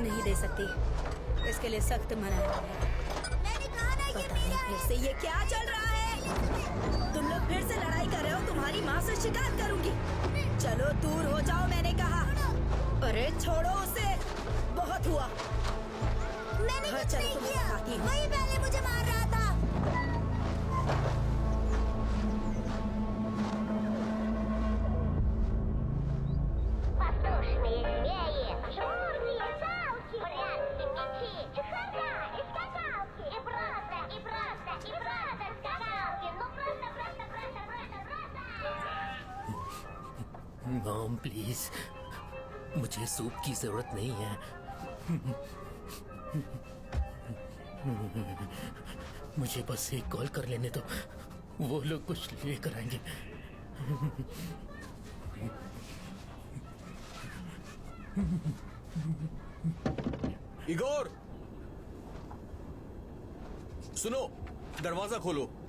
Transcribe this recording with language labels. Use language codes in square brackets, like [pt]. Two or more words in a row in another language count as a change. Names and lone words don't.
[hi] नहीं दे सकती, इसके लिए सख्त मना है। पता नहीं फिर से ये क्या चल रहा है। तुम लोग फिर से लड़ाई कर रहे हो। तुम्हारी माँ से शिकायत करूंगी। चलो दूर हो जाओ, मैंने कहा। अरे छोड़ो उसे, बहुत हुआ। मैंने कुछ नहीं किया। बताती हूँ। वही पहले मुझे मार रहा था। [ru] Воздушные змеи, жмурные палки, прятки, мечи, чехарда и скакалки. И просто скакалки. Ну просто. [en] Mom please, [hi] मुझे सूप की जरूरत नहीं है। मुझे बस एक कॉल कर लेने दो, वो लोग कुछ लेकर आएंगे। इगोर, सुनो, दरवाजा खोलो।